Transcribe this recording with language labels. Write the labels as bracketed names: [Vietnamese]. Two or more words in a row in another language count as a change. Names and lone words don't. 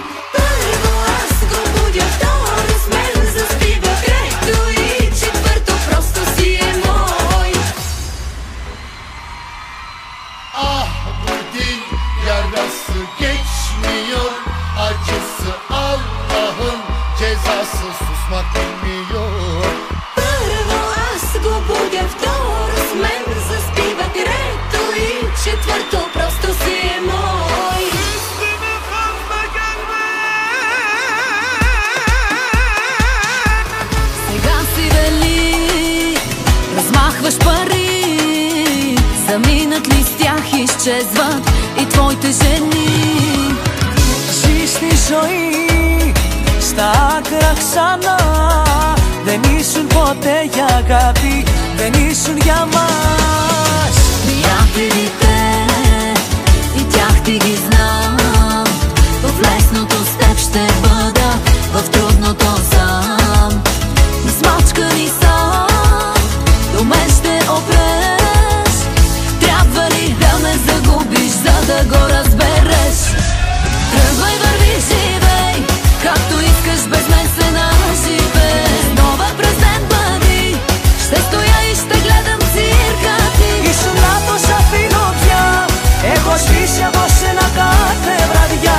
[Bulgarian] Първо аз го будя, второ с мен заспива, трето и четвърто просто си е мой. [Turkish] Ah bu dil yarası geçmiyor, acısı Allah'ın cezası susmak bilmiyor. [Bulgarian] Първо аз го будя, второ с мен заспива, трето и четвърто просто си е мой. [Turkish] Üstüme fazla gelme. [Bulgarian] Сега си вели, размахваш пари, заминат ли с тях, изчезват и твоите жени. [Greek] Στη ζωή, στα άκρα ξανά. Δεν ήσουν ποτέ για αγάπη, δεν ήσουν για μας. [Bulgarian] Приятелите и тях ти ги знам, в лесното с теб ще бъда, в трудното сам. Измачкани сам, до мен ще опреш. Трябва ли да ме загубиш, за да го разбереш? Тръгвай, върви, живей, както искаш, без мен се наживей. Нова през ден бъди, ще стоя и ще гледам цирка ти. [Greek] Ήσουν λάθος, αφήνω πια. Έχω σβήσει από σένα κάθε βραδιά.